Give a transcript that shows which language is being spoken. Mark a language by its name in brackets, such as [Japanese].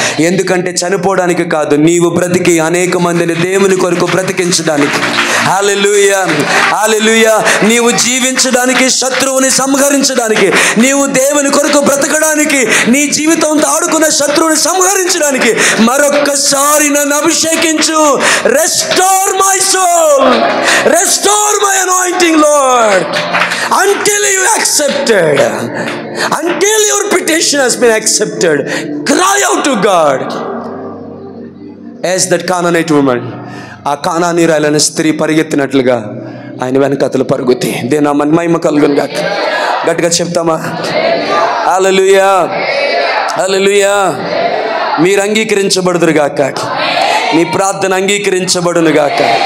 [Telugu] ఎందుకంటే చనిపోవడానికి కాదు, నీవు బ్రతికి అనేక మందిని దేవుని కొరకు బ్రతికించడానికి. హల్లెలూయా, హల్లెలూయా. నీవు జీవించడానికి, శత్రువుని సంహరించడానికి, నీవు దేవుని కొరకు బ్రతకడానికి, నీ జీవితంతో ఆడుకున్న శత్రువుని సంహరించడానికి మరొక్కసారి నన్ను అభిషేకించు. [English] Restore my soul, restore my anointing Lord, until you accepted, until your petition has been accepted, cry out to God as that Canaanite woman. [Telugu] ఆ కానానీయురాలైన స్త్రీ పరిగెత్తినట్లుగా ఆయన వెనకతలు పరుగుతి. దేనా మన మహిమ కలుగును గాక. గట్టిగా చెప్తామా? హల్లెలూయా, హల్లెలూయా. మీరు అంగీకరించబడుదురు గాక, మీ ప్రార్థన అంగీకరించబడును గాక.